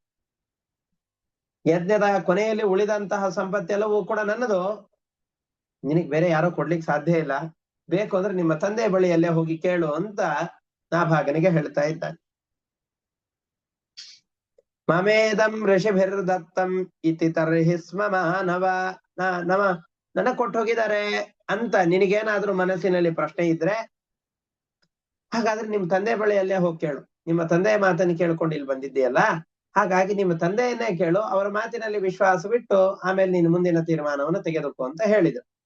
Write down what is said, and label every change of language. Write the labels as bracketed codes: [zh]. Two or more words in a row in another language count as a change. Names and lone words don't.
[kn] ಯಜ್ಞದ ಕೊನೆಯಲ್ಲಿ ಉಳಿದಂತಹ ಸಂಪತ್ತೆಲ್ಲವೂ ಕೂಡ ನನ್ನದು, ನಿನಗ್ ಬೇರೆ ಯಾರೋ ಕೊಡ್ಲಿಕ್ಕೆ ಸಾಧ್ಯ ಇಲ್ಲ. ಬೇಕು ಅಂದ್ರೆ ನಿಮ್ಮ ತಂದೆ ಬಳಿಯಲ್ಲೇ ಹೋಗಿ ಕೇಳು ಅಂತ ನಾಭಾಗನಿಗೆ ಹೇಳ್ತಾ ಇದ್ದಾನೆ. [sa] ಮಮೇದಂ ಋಷಿಭಿರ್ದತ್ತಂ ಇತಿ ತರ್ಹಿ ಸ್ಮ ಮಾನವ. [kn] ನನ್ನ ಕೊಟ್ಟು ಹೋಗಿದ್ದಾರೆ ಅಂತ ನಿನಗೇನಾದ್ರೂ ಮನಸ್ಸಿನಲ್ಲಿ ಪ್ರಶ್ನೆ ಇದ್ರೆ ಹಾಗಾದ್ರೆ ನಿಮ್ ತಂದೆ ಬಳಿಯಲ್ಲೇ ಹೋಗಿ ಕೇಳು. ನಿಮ್ಮ ತಂದೆಯ ಮಾತನ್ನು ಕೇಳ್ಕೊಂಡು ಇಲ್ಲಿ ಬಂದಿದ್ದೀಯಲ್ಲ, ಹಾಗಾಗಿ ನಿಮ್ಮ ತಂದೆಯನ್ನೇ ಕೇಳು, ಅವರ ಮಾತಿನಲ್ಲಿ ವಿಶ್ವಾಸ ಬಿಟ್ಟು ಆಮೇಲೆ ನೀನು ಮುಂದಿನ ತೀರ್ಮಾನವನ್ನು ತೆಗೆದುಕೋ ಅಂತ ಹೇಳಿದ್ರು.